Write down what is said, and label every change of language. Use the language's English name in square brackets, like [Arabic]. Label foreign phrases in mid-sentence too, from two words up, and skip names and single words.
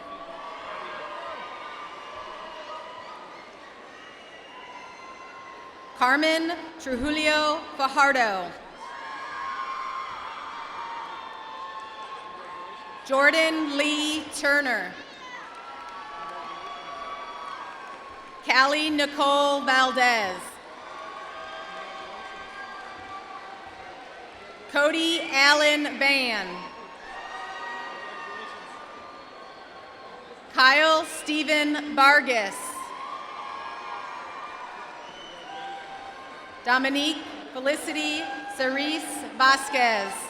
[English] Carmen Trujillo Fajardo. Jordan Lee Turner. Callie Nicole Valdez. Cody Allen Van. Kyle Stephen Vargas. Dominique Felicity Cerise Vasquez.